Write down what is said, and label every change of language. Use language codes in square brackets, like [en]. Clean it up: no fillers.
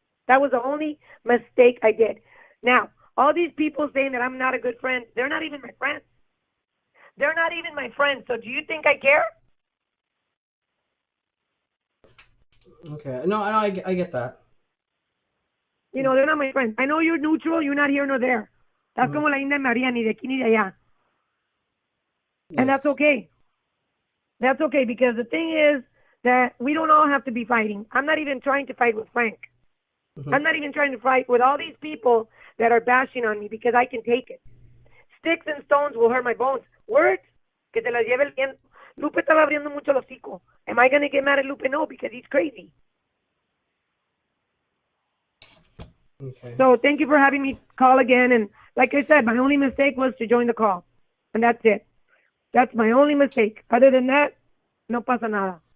[en] That was the only mistake I did. Now, all these people saying that I'm not a good friend, they're not even my friends. They're not even my friends. So do you think I care? Okay. No, I get that. You know, they're not my friends. I know you're neutral. You're not here nor there. That's [es] como la India María, ni de aquí ni de allá. [en] And that's okay. That's okay, because the thing is that we don't all have to be fighting. I'm not even trying to fight with Frank. I'm not even trying to fight with all these people that are bashing on me, because I can take it. Sticks and stones will hurt my bones. [es] Words, que te las lleve el viento. Lupe estaba abriendo mucho el hocico. [en] Am I going to get mad at Lupe? No, because he's crazy. Okay. So thank you for having me call again. And like I said, my only mistake was to join the call. And that's it. That's my only mistake. Other than that, [es] no pasa nada.